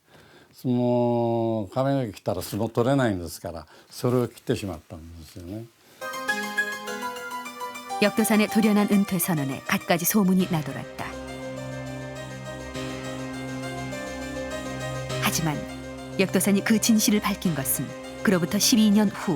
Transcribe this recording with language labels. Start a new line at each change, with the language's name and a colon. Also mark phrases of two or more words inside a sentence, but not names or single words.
Japanese: 相撲髪の毛切ったら相撲取れないんですからそれを切ってしまったんですよね。
Korean: 역도산의 돌연한 은퇴 선언에 갖가지 소문이 나돌았다. 하지만 역도산이 그 진실을 밝힌 것은 그로부터 12년 후.